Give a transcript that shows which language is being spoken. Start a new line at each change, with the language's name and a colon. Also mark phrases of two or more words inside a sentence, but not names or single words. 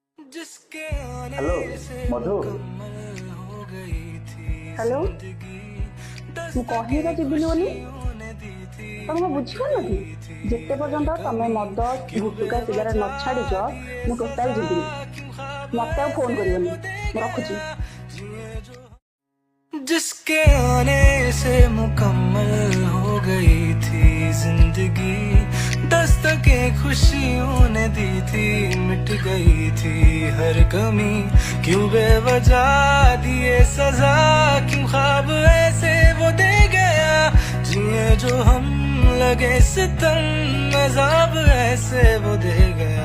Odia: हेलो मधु। हेलो ମୁଁ କହିବା ଯିବିନି ବୋଲି ତମେ ବୁଝିପାରୁନ କି? ଯେତେ ପର୍ଯ୍ୟନ୍ତ ତମେ ମଦ ଗୁଟୁକା ସିଗାରେଟ ନ ଛାଡିଛ ମୁଁ ଟୋଟାଲ ଯିବିନି। ମତେ ଆଉ ଫୋନ କରିବନି। ମୁଁ ରଖୁଛି।
Hindi: जिसके आने से मुकम्मल हो गई थी जिंदगी, दस्तकें खुशियों ने दी थी, मिट गई थी हर कमी। क्यों बेवजह दिए सजा, क्यों ख्वाब ऐसे वो दे गया, जिए जो हम लगे सितम, अज़ाब ऐसे वो दे गया।